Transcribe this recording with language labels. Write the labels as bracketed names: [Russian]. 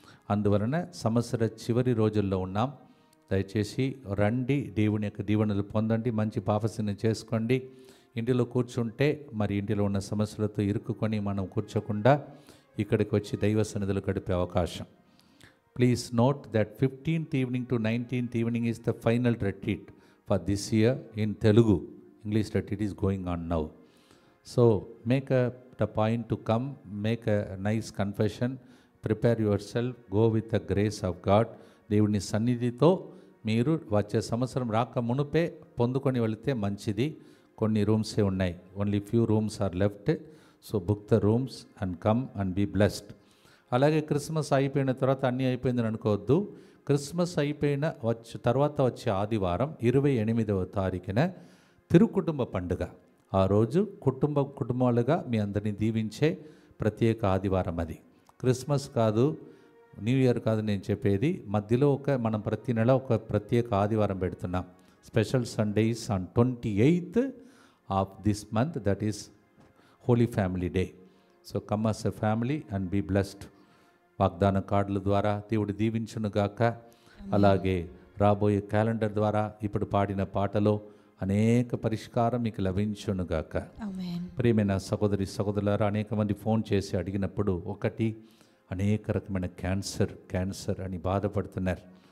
[Telugu] అందువలన సంవత్సర చివరి రోజుల్లో ఉన్నాం. దయచేసి రండి, దేవుని యొక్క దీవెనలు పొందండి, మంచి పాపసిని చేసుకోండి. ఇంటిలో కూర్చుంటే మరి ఇంటిలో ఉన్న సమస్యలతో ఇరుక్కుకొని మనం కూర్చోకుండా ఇక్కడికి వచ్చి దైవ సన్నిధిలో గడిపే అవకాశం. [English] Please note that 15th evening to 19th evening is the final retreat for this year in Telugu. English retreat is going on now. So make the point to come, make a nice confession, prepare yourself, go with the grace of God. [Telugu] దేవుని సన్నిధితో మీరు వచ్చే సంవత్సరం రాక మునుపే పొందుకొని వెళితే మంచిది. కొన్ని రూమ్సే ఉన్నాయి, [English] Only few rooms are left. So book the rooms and come and be blessed. [Telugu] అలాగే క్రిస్మస్ అయిపోయిన తర్వాత అన్నీ అయిపోయిందని అనుకోవద్దు. క్రిస్మస్ అయిపోయిన తర్వాత వచ్చే ఆదివారం 28వ తారీఖున తిరుకుటుంబ పండుగ. ఆ రోజు కుటుంబాలుగా మీ అందరినీ దీవించే ప్రత్యేక ఆదివారం అది. క్రిస్మస్ కాదు, న్యూ ఇయర్ కాదు నేను చెప్పేది. మధ్యలో మనం ప్రతి నెల ఒక ప్రత్యేక ఆదివారం పెడుతున్నాం. [English] Special Sundays on 28th of this month, that is holy family day. So come as a family and be blessed. [Telugu] వాగ్దాన కార్డుల ద్వారా దేవుడు దీవించునుగాక. అలాగే రాబోయే క్యాలెండర్ ద్వారా ఇప్పుడు పాడిన పాటలో అనేక పరిష్కారం మీకు లభించునుగాక. ప్రియమైన సహోదరి సహోదరులారా, అనేక మంది ఫోన్ చేసి అడిగినప్పుడు ఒకటి, అనేక రకమైన క్యాన్సర్ అని బాధపడుతున్నారు.